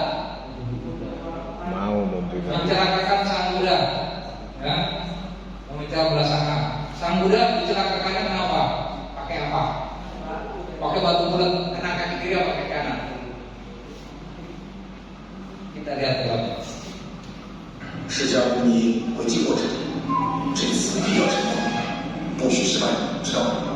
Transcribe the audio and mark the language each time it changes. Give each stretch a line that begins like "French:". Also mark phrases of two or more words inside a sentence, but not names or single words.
Indonesian: Mau membunuh. Mencelakakan Sang Buddha. Ya. Memecah belah sangka. Sang Buddha dicelakakannya kenapa? Pakai apa? Pakai batu bulat, kena kaki kiri atau kaki kanan? Kita lihat filmnya.
Chinese: 释迦牟尼回击过程，这次必要成功，不许失败，知道吗？